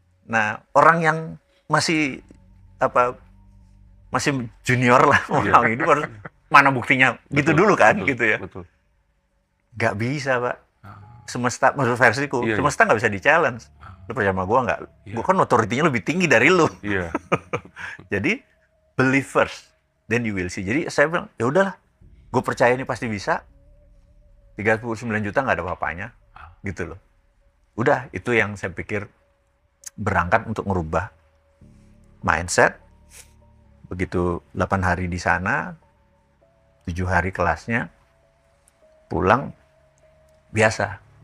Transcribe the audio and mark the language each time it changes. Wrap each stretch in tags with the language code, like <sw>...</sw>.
<id>Nah, orang yang masih masih junior lah orang itu harus mana buktinya gitu dulu kan, betul, gitu ya. Betul. Nggak bisa, Pak. Semesta, menurut versiku, Iya, semesta nggak bisa di-challenge. Lu percaya sama gua nggak? Iya. Gua kan authority-nya lebih tinggi dari lu. Iya. Jadi,</id> <en>believe first, then you will see.</en> <id>Jadi saya bilang, ya udahlah, gue percaya ini pasti bisa. 39 juta nggak ada apa-apanya, gitu loh. Udah, itu yang saya pikir berangkat untuk merubah mindset. Begitu 8 hari di sana, 7 hari kelasnya, pulang, biasa.</id>